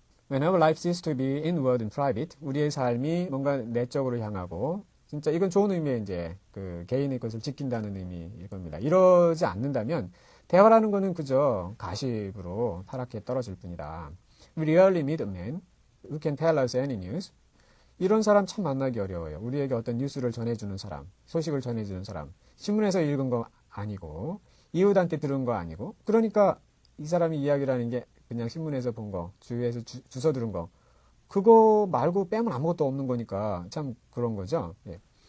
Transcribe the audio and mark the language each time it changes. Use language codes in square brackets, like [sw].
[en] Whenever life seems to be inward and private, [ko] 우리의 삶이 뭔가 내적으로 향하고, 진짜 이건 좋은 의미의 이제 그 개인의 것을 지킨다는 의미일 겁니다. 이러지 않는다면 대화라는 거는 그저 가십으로 타락해 떨어질 뿐이다. [en] We rarely meet a man who can tell us any news. [ko] 이런 사람 참 만나기 어려워요. 우리에게 어떤 뉴스를 전해주는 사람, 소식을 전해주는 사람, 신문에서 읽은 거 아니고, 이웃한테 들은 거 아니고, 그러니까 이 사람이 이야기라는 게 그냥 신문에서 본 거, 주위에서 주워 들은 거, 그거 말고 빼면 아무것도 없는 거니까 참 그런 거죠. 예.